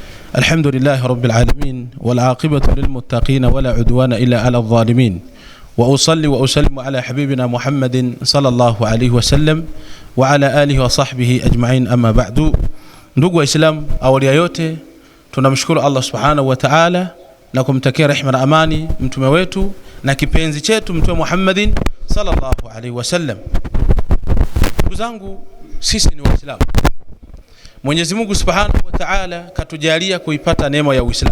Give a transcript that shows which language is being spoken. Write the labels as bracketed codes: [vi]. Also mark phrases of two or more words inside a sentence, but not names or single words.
[ar] الحمد لله رب العالمين والعاقبة للمتقين ولا عدوان إلا على الظالمين وأصلي وأسلم على حبيبنا محمد صلى الله عليه وسلم وعلى آله وصحبه أجمعين. أما بعد, [sw] ndugu wa Islam, awali ya yote tunamshukuru Allah [ar] سبحانه وتعالى [sw] na kumtakia rehema na amani mtume wetu na kipenzi chetu mtume Muhammadin [ar] صلى الله عليه وسلم. [sw] Ndugu zangu, sisi ni Waislamu. Mwenyezi Mungu [ar] سبحانه وتعالى [sw] katujalia kuipata neema ya Uislamu.